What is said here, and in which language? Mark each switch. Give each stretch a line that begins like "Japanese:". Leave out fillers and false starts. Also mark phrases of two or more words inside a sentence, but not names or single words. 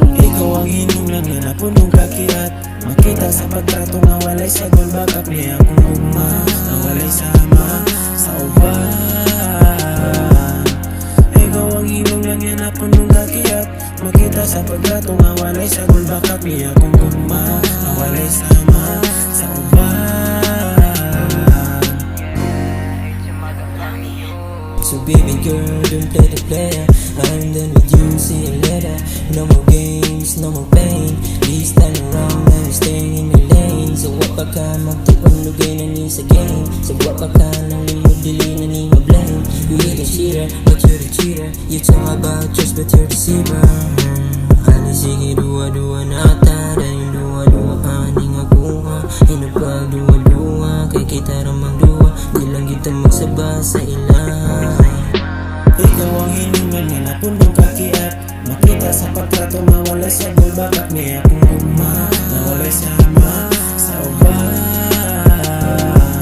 Cebuano: Ikaw ang hinungdan nga napunong kakiat, makita sa pagtrato nga walay sagol, bakak ni akong ugma na walay sama sa uban. Ikaw ang hinungdan nga napunong kakiat, makita sa pagtrato nga walay sagol, bakak ni akong ugma na walay sama sa uban.
English: So baby girl, don't play the player. I'm done with you, see you later. No more games, no more pain. This time around, I'm staying in my lane. So what
Cebuano: pa ka, magtupandugay na ni sa game.
English: So what
Cebuano: pa ka, nang limudili na ni ma-blame.
English: You ain't a cheater, but you're the cheater. You talk about trust, but you're the deceiver.
Cebuano: Ani sige, dua-dua na ata. Dahil dua-dua, aning akuha. Hinapag dua-dua, kay kita ramang dua. Di lang kita magsaba sa ilang. Ikaw ang hinungan nga napunong kakiat, makita sa pagtrato nga walay sagol, bakak ni akong ugma na walay sama sa uban.